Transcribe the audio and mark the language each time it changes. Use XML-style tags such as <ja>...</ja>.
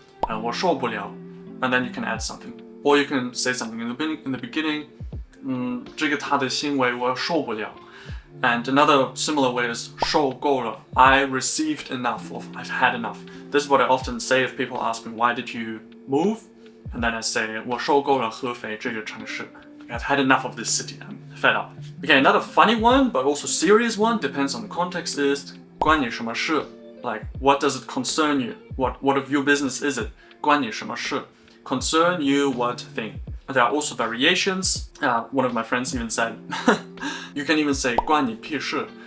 <zh>我受不了,</zh> <en>and then you can add something. Or you can say something in the beginning,</en> <zh>这个他的行为我受不了.</zh> <en>And another similar way is</en> <zh>受够了,</zh> <en>I received enough, or I've had enough. This is what I often say if people ask me, why did you move? And then I say,</en> <zh>我受够了合肥这个城市.</zh> <en>I've had enough of this city, I'm fed up. Okay, another funny one, but also serious one, depends on the context, is</en> <zh>关你什么事?</zh> <en>Like, what does it concern you? What of your business is it?</en> <zh>关你什么事?</zh> <en>Concern you what thing? There are also variations. One of my friends even said, you can even say</en> <zh>关你屁事.</zh>